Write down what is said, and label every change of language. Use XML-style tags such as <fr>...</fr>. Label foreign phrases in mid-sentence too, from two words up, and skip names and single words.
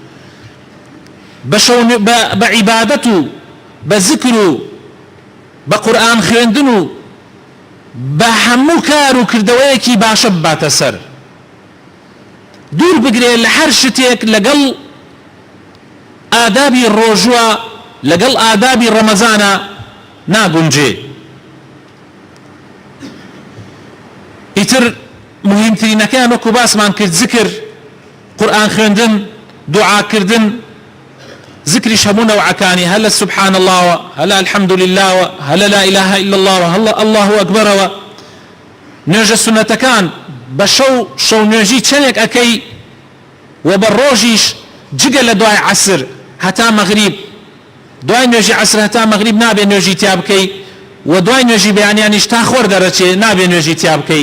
<ckb>بە عیبادەت و بە ذکر و بە قورئان خوێندن و بە هەموو کار و کردەوەیەکی باشە بباتە سەر، دوور بگرێ لە هەر شتێک لەگەڵ ئادابی ڕۆژووە، لەگەڵ ئادابی ڕەمەزانە ناگونجێ. ئیتر مهمترینەکەیان وەکو باسمان کرد، ذکر، قورئان خوێندن، دوعاکردن، ذكرش هەموو نەوعەکانی، هەلە</ckb> <ar>سبحان الله،</ar> <ckb>هەلە</ckb> <ar>الحمد لله،</ar> <ckb>هەلە</ckb> <ar>لا إله إلا الله،</ar> <ckb>هەلە</ckb> <ar>الله أكبر.</ar> <ckb>نوێژە سنەتەکان بە شەو نوێژی چەندێک ئەکەی، و بە ڕۆژیش جگە لە دوای عەسر هەتا مەغریب، دوای نوێژی عەسر هەتا مەغریب نابێ نوێژی تیا بکەی، و دوای نوێژی بەیانیانیش تا خۆر دەرەچێ نابێ نوێژی تیا بکەی.</ckb>